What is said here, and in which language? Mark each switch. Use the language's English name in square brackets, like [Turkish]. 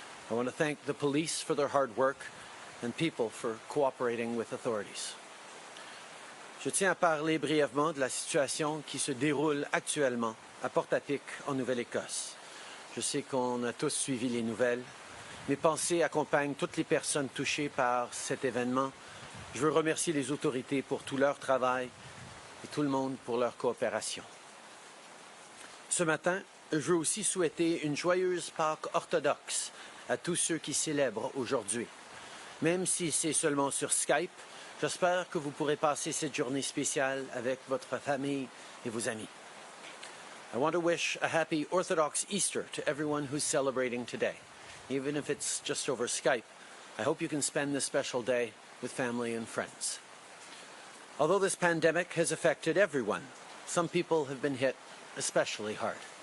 [English] I want to thank the police for their hard work and people for cooperating with authorities. [French] Je tiens à parler brièvement de la situation qui se déroule actuellement à Portapique, en Nouvelle-Écosse. Je sais qu'on a tous suivi les nouvelles. Mes pensées accompagnent toutes les personnes touchées par cet événement. Je veux remercier les autorités pour tout leur travail et tout le monde pour leur coopération. Ce matin, je veux aussi souhaiter une joyeuse Pâques orthodoxe à tous ceux qui célèbrent aujourd'hui. Même si c'est seulement sur Skype, j'espère que vous pourrez passer cette journée spéciale avec votre famille et vos amis. [English] I want to wish a happy Orthodox Easter to everyone who's celebrating today. Even if it's just over Skype, I hope you can spend this special day with family and friends. Although this pandemic has affected everyone, some people have been hit especially hard.